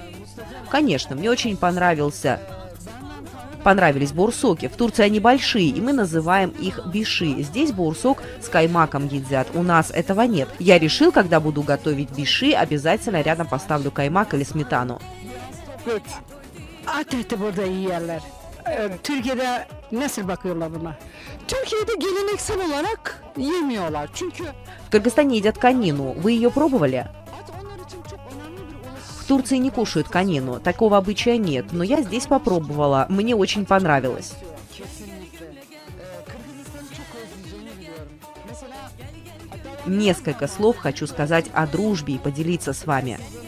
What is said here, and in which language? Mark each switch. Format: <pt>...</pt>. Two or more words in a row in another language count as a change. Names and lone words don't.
<ru>Конечно, мне очень понравились бурсоки. В Турции они большие, и мы называем их биши. Здесь бурсок с каймаком едят. У нас этого нет. Я решил, когда буду готовить биши, обязательно рядом поставлю каймак или сметану.</ru> <tr>Türkiye'de nasıl bakıyorlar buna? Türkiye'de geleneksel olarak yemiyorlar. Çünkü</tr> <ru>в Кыргызстане едят конину. Вы ее пробовали? В Турции не кушают конину. Такого обычая нет. Но я здесь попробовала. Мне очень понравилось. Несколько слов хочу сказать о дружбе и поделиться с вами.</ru>